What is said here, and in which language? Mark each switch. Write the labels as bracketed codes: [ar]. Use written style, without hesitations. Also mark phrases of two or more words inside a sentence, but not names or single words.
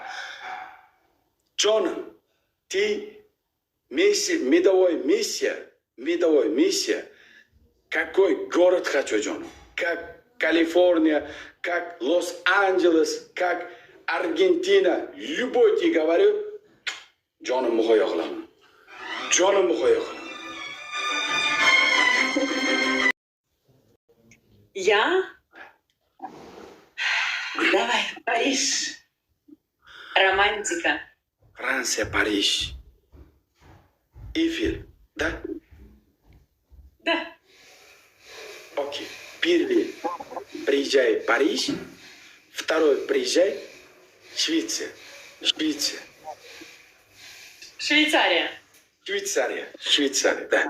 [ru] Джон, ты медовая миссия. Какой город хочу, Джон? Как Калифорния, как Лос-Анджелес, как Аргентина. Любой ты говорю, Джоным [uz] muhayyo qilaman. Jonim muhayyo qilaman. [ru] Я? Давай, Париж. Романтика. [uz] Fransiya, Parij. Eyfel, [ru] да? Да. Окей. Первый приезжай в Париж, второй приезжай в Швеция. Швейцария, да.